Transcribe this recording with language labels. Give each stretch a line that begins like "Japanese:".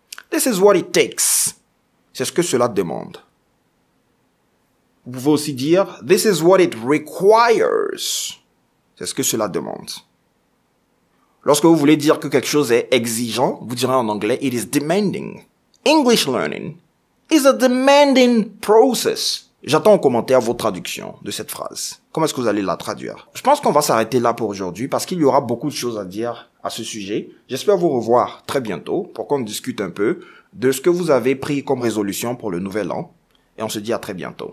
English: This is what it takes.
French: C'est ce que cela demande. Vous pouvez aussi dire,
English: this is what it requires.
French: C'est ce que cela demande. Lorsque vous voulez dire que quelque chose est exigeant, vous direz en anglais,
English: it is demanding. English learning is a demanding process.
French: J'attends en commentaire vos traductions de cette phrase. Comment est-ce que vous allez la traduire? Je pense qu'on va s'arrêter là pour aujourd'hui parce qu'il y aura beaucoup de choses à dire à ce sujet. J'espère vous revoir très bientôt pour qu'on discute un peu de ce que vous avez pris comme résolution pour le nouvel an. Et on se dit à très bientôt.